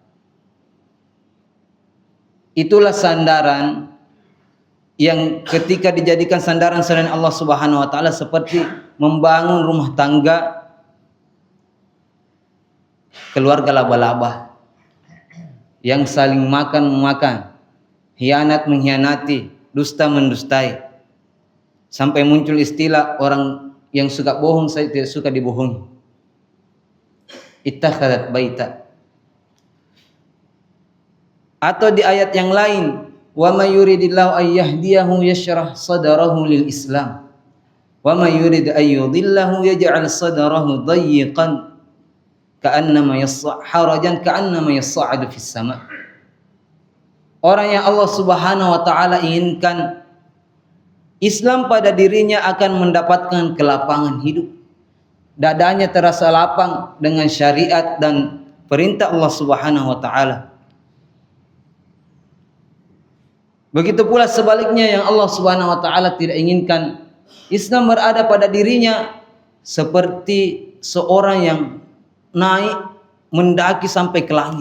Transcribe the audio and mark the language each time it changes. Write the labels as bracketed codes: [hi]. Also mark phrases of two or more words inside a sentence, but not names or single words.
[id] Itulah sandaran yang ketika dijadikan sandaran selain Allah [ar] سبحانه وتعالى [id] seperti membangun rumah tangga keluarga laba-laba yang saling makan memakan, hianat mengkhianati, dusta mendustai, sampai muncul istilah orang yang suka bohong saya tidak suka dibohongi. [ar] اتخذت بيتا. [id] Atau di ayat yang lain, [ar] ومن يرد الله أن يهديه يشرح صدره للإسلام ومن يرد أن يضله يجعل صدره ضيقا كأنما حرجا كأنما يصعد في السماء'. [id] Orang yang Allah [ar] سبحانه وتعالى [id] inginkan Islam pada dirinya akan mendapatkan kelapangan hidup. Dadanya terasa lapang dengan syariat dan perintah Allah [ar] سبحانه وتعالى. [id] Begitu pula sebaliknya yang Allah [ar] سبحانه وتعالى [id] tidak inginkan Islam berada pada dirinya seperti seorang yang naik mendaki sampai ke langit.